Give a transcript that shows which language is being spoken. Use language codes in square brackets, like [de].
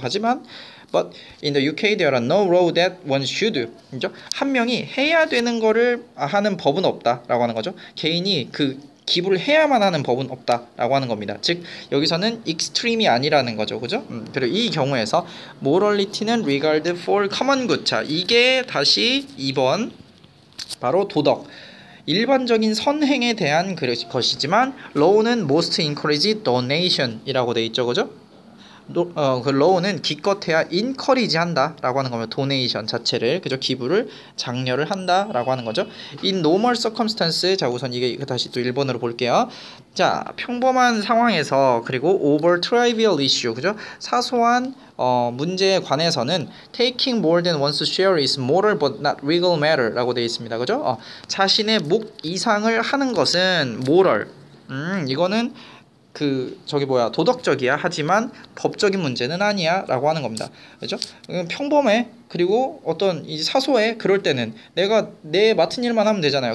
[ko] 하지만 [en] but in the UK there are no law that one should. [ko] 그죠? 한 명이 해야 되는 거를 하는 법은 없다 라고 하는 거죠. 개인이 그 기부를 해야만 하는 법은 없다 라고 하는 겁니다. 즉 여기서는 extreme이 아니라는 거죠, 그죠? 그리고 이 경우에서 [en] morality는 regard for common good. [ko] 자, 이게 다시 2번 바로 도덕, 일반적인 선행에 대한 것이지만 law는 [en] most encourage donation [ko] 이라고 돼 있죠, 그죠? 그 law는 기껏해야 encourage 한다 라고 하는 거면 donation 자체를, 그죠? 기부를 장려를 한다 라고 하는 거죠. [en] in normal circumstance. [ko] 자, 우선 이게 다시 또 1번으로 볼게요. 자, 평범한 상황에서, 그리고 [en] over trivial issue, [ko] 그죠? 사소한 문제에 관해서는 [en] taking more than one's share is moral but not legal matter [ko] 라고 되어 있습니다, [en] 그죠? [ko] 자신의 목 이상을 하는 것은 moral, 이거는 도덕적이야. 하지만 법적인 문제는 아니야 라고 하는 겁니다, 그죠? 평범해. 그리고 어떤 사소해. 그럴 때는 내가 내 맡은 일만 하면 되잖아요.